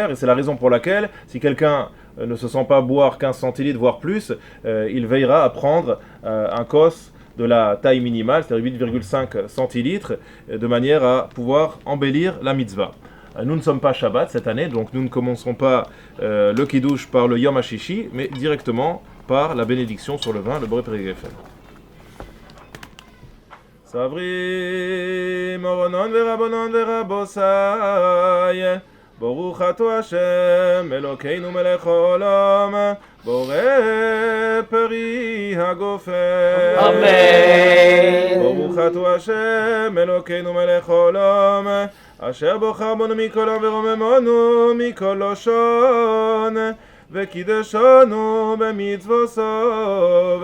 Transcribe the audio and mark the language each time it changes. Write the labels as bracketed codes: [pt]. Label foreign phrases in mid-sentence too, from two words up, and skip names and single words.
[fr] Et c'est la raison pour laquelle, si quelqu'un ne se sent pas boire 15 centilitres, voire plus, il veillera à prendre un kos de la taille minimale, c'est-à-dire 8,5 centilitres, de manière à pouvoir embellir la mitzvah. Nous ne sommes pas Shabbat cette année, donc nous ne commencerons pas le Kiddush par le [he] יום השישי, [fr] mais directement par la bénédiction sur le vin, le [he] בורא פרי הגפן. סברי מרנן ורבנן ורבותי ברוך אתה השם אלוקינו מלך העולם בורא פרי הגפן Amen. ברוך אתה השם אלוקינו מלך העולם אשר בחר בנו מכל העם ורוממנו מכל לשון וקידשנו במצוותיו